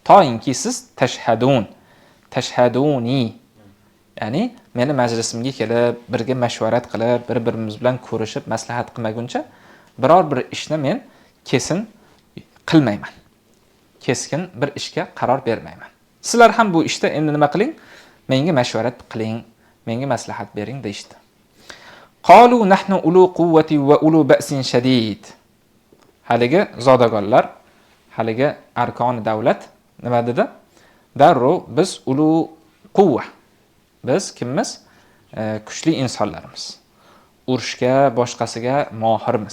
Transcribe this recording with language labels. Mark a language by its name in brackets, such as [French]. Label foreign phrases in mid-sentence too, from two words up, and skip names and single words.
[Uzbek] Toinki siz tashhaduni, ya'ni meni majlisimga kelib, birga mashvarat qilib, bir-birimiz bilan ko'rishib, maslahat qilmaguncha biror bir ishni men kesin qilmayman. Keskin bir ishga qaror bermayman. Sizlar ham bu ishda endi nima qiling? Menga mashvarat qiling, menga maslahat bering deydi. [Arabic] قالوا نحن أولو قوة وأولو بأس شديد. [Uzbek] Haligi zodagonlar, haligi arkoni davlat nima dedi? Darrov biz [Arabic] أولو قوة. [Uzbek] Biz kimmiz? Kuchli insonlarimiz. Urushga, boshqasiga mohirmiz.